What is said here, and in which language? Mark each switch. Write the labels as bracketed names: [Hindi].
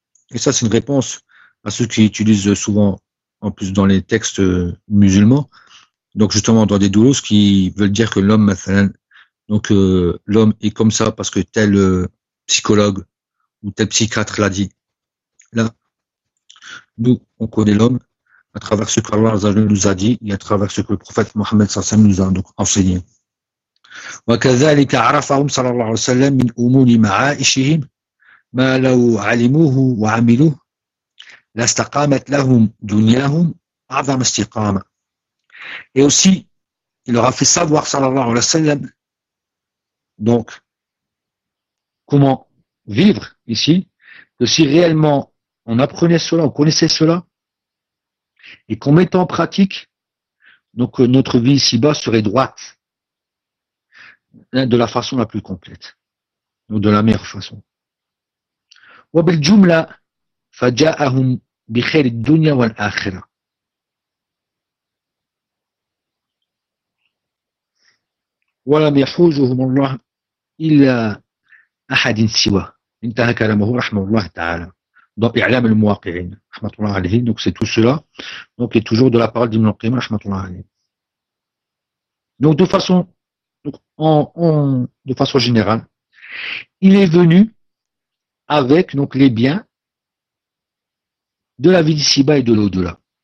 [French] Et ça, c'est une réponse à ceux qui utilisent souvent, en plus dans les textes musulmans, donc justement dans des douloureux, qui veulent dire que l'homme, donc l'homme est comme ça parce que tel psychologue ou tel psychiatre l'a dit. Là, nous, on connaît l'homme à travers ce qu'Allah nous a dit et à travers ce que le prophète Mohammed sallam nous a donc enseigné. [Arabic] وكذلك عرفهم صلى الله عليه وسلم من أمور معايشهم ما لو علموه وعملوه لاستقامت لهم دنياهم أعظم استقامة. [French] Et aussi, il leur a fait savoir, sallallahu alayhi wa sallam, donc, comment vivre ici, que si réellement on apprenait cela, on connaissait cela, et qu'on mettait en pratique, donc notre vie ici-bas serait droite. de la façon la plus complète, ou de la meilleure façon. [Arabic] وبالجملة فجاءهم بخير الدنيا والآخرة. ولم يحوزهم الله إلا أحد سواه. انتهى كلامه رحمه الله تعالى. Dans إعلام المواقعين. رحمة الله عليه. [French] Donc c'est tout cela. Donc il est toujours de la parole d'Ibn al-Qayyim [Arabic] رحمة الله عليه. [French] Donc de façon, donc, de façon générale, il est venu avec donc les biens de la vie d'ici-bas et de l'au-delà.